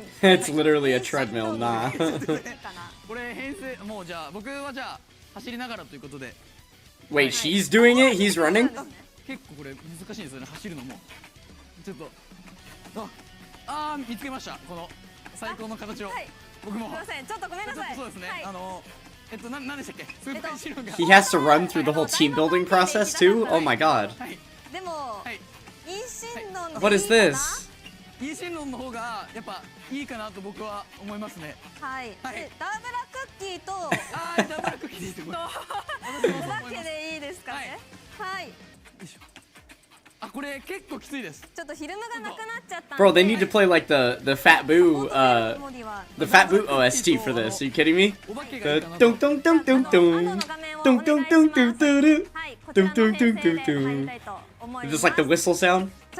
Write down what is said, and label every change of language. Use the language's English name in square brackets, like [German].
[English] It's literally a treadmill, nah. [Japanese] これ編成もうじゃあ僕はじゃあ走りながらということで。 [English] Wait, she's doing it? He's running? [Japanese] 結構これ難しいですよね、走るのも。ちょっと見つけました。この最高の形を。僕も。すみません、ちょっとごめんなさい。そうですね。何でしたっけ？スーパーシロンが。 [English] He has to run through the whole team building process too? Oh my god. [Japanese] でも、インシンロンの。 [English] What is this? [Japanese] インシンロンの方がやっぱいいかなと僕は思いますね。はい。ダブラクッキーと。ダブラクッキーです。だけでいいですかね。はい。これ結構きついです。ちょっとフィルムがなくなっちゃった。 [English] Bro, they need to play like the Fat Boo the Fat Boo OST for this. Are you kidding me? Dun dun dun dun dun. Dun dun dun dun dun. Dun dun dun dun dun. Just like the whistle sound.